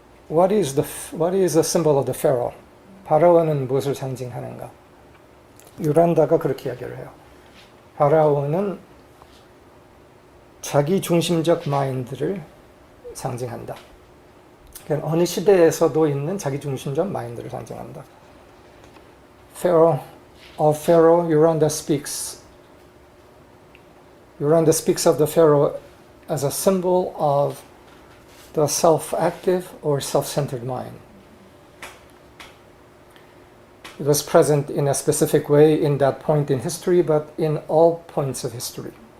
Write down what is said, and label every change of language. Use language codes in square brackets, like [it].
[en] What is the symbol of the pharaoh? [ko] 파라오는 무엇을 상징하는가? 유란다가 그렇게 이야기를 해요. 파라오는 자기 중심적 마인드를 상징한다. 그러니까 어느 시대에서도 있는 자기 중심적 마인드를 상징한다. [en] Pharaoh, Yolanda speaks of the pharaoh as a symbol of the self-active or self-centered mind. It was present in a specific way in that point in history, but in all points of history.